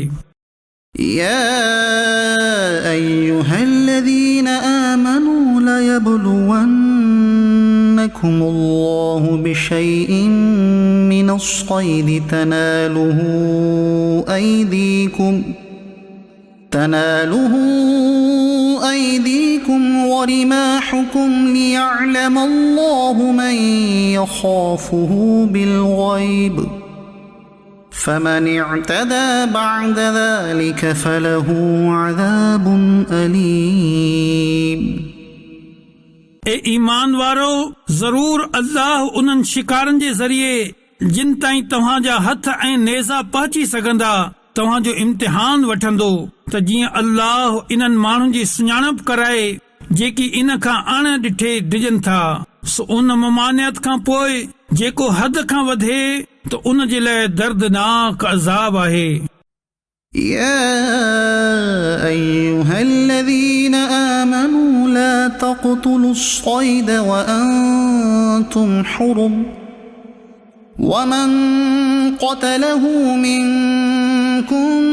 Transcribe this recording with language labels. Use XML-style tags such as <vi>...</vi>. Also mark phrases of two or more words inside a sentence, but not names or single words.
<ar>يا أيها الذين آمنوا ليبلونكم الله بشيء من الصيد تناله أيديكم ورماحكم ليعلم الله من يخافه بالغيب فمن اعتدى بعد ذلك فله عذاب أليم۔</ar> <sd>ए ईमान वारो, ज़रूर अल्लाह उन्हनि शिकारनि जे ज़रिए जिन ताईं तव्हांजा हथ ऐं नेज़ा पहुची सघंदा तव्हांजो इम्तिहान वठंदो त जीअं अल्लाह इन्हनि माण्हुनि जी सुञाणप कराए जेकी इन खां अण ॾिठे डिॼनि था। सो उन ममानियत खां पोइ जेको हद खां वधे तो उन जे लाइ दर्दनाक अज़ाब आहे।</sd> <ar>يا أيها الذين آمنوا لا تقتلوا الصيد وأنتم حرم ومن قتله منكم</ar>